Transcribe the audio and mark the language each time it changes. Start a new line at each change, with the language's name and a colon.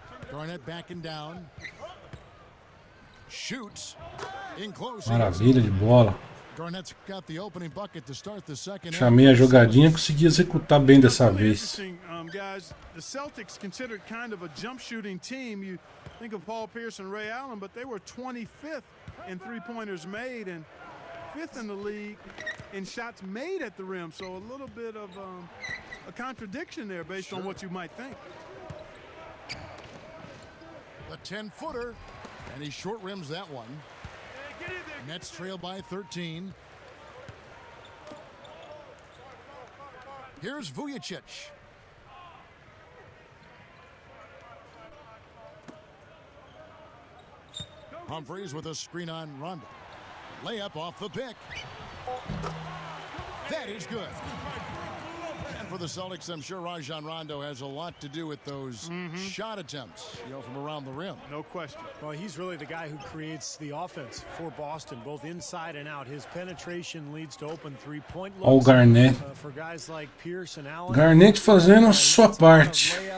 English: Garnett backing down. Shoots. In close.
Portuguese: Maravilha de bola.
English: Garnett's got the opening bucket to start the second.
Portuguese: Chamei a jogadinha, consegui executar bem dessa vez.
English: Guys, the Celtics considered kind of a jump shooting team. You think of Paul Pierce and Ray Allen, but they were 25th in three-pointers made and 5th in the league in shots made at the rim. So a little bit of a contradiction there based on what you might think. The 10-footer, and he short rims that one. Nets trail by 13. Here's Vujacic. Humphries with a screen on Rondo. Layup off the pick. That is good. And for the Celtics, I'm sure Rajon Rondo has a lot to do with those shot attempts, from around the rim. No question. Well, he's really the guy who creates the offense for Boston, both inside and out. His penetration leads to open three-point looks.
Portuguese: Olha o Garnett.
English: For guys like Pierce and Allen.
Portuguese: Garnett fazendo a sua parte.